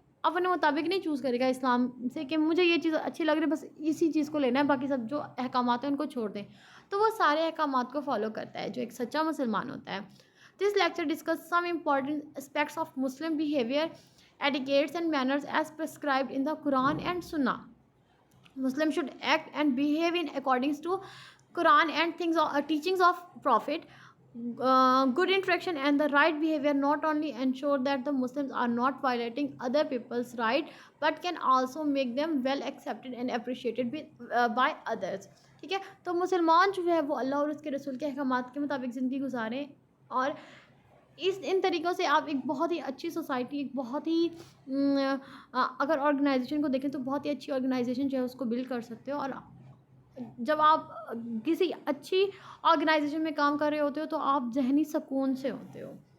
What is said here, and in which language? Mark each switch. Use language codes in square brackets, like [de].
[ur] اپنے مطابق نہیں چوز کرے گا اسلام سے کہ مجھے یہ چیز اچھی لگ رہی ہے بس اسی چیز کو لینا ہے، باقی سب جو احکامات ہیں ان کو چھوڑ دیں، تو وہ سارے احکامات کو فالو کرتا ہے جو ایک سچا مسلمان ہوتا ہے. [en] This lecture discuss some important aspects of Muslim behaviour etiquettes and manners as prescribed in the Quran and Sunnah. Muslims should act and behave in accordance to Quran and teachings of Prophet. Good interaction and the right behavior not only ensure that the Muslims are not violating other people's right, but can also make them well accepted and appreciated by others. [ur] ٹھیک ہے، تو مسلمان جو ہے وہ اللہ اور اس کے رسول کے احکامات کے مطابق زندگی گزاریں، اور ان طریقوں سے آپ ایک بہت ہی اچھی سوسائٹی، ایک بہت ہی اگر آرگنائزیشن کو دیکھیں تو بہت ہی اچھی آرگنائزیشن جو ہے اس کو بلڈ کر سکتے ہو. اور جب آپ کسی اچھی آرگنائزیشن میں کام کر رہے ہوتے ہو تو آپ ذہنی سکون سے ہوتے ہو.